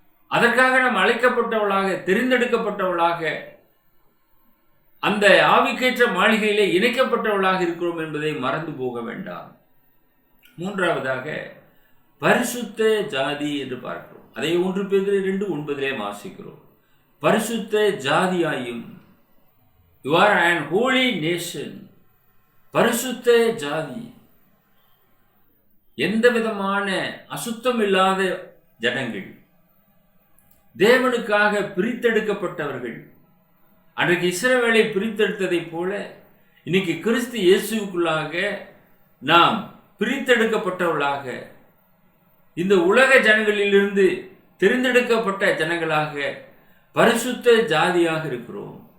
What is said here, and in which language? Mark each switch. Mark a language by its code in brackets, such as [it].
[ta] அதற்காக நாம் அழைக்கப்பட்டவர்களாக, தெரிந்தெடுக்கப்பட்டவர்களாக, அந்த ஆவிக்கேற்ற மாளிகையிலே இணைக்கப்பட்டவர்களாக இருக்கிறோம் என்பதை மறந்து போக வேண்டாம். மூன்றாவதாக பரிசுத்த ஜாதி என்று பார்க்கிறோம். அதை 1 பேதுரு 2:9 வாசிக்கிறோம். பரிசுத்த ஜாதியாயும், [en] you are an holy nation. [ta] பரிசுத்த ஜாதி. எந்த விதமான அசுத்தம் இல்லாத ஜனங்கள், தேவனுக்காக பிரித்தெடுக்கப்பட்டவர்கள். அன்றைக்கு இஸ்ரவேலை பிரித்தெடுத்ததைப் போல இன்னைக்கு கிறிஸ்து இயேசுவுக்குள்ளாக நாம் பிரித்தெடுக்கப்பட்டவர்களாக, இந்த உலக ஜனங்களிலிருந்து தெரிந்தெடுக்கப்பட்ட ஜனங்களாக, பரிசுத்த ஜாதியாக இருக்கிறோம்.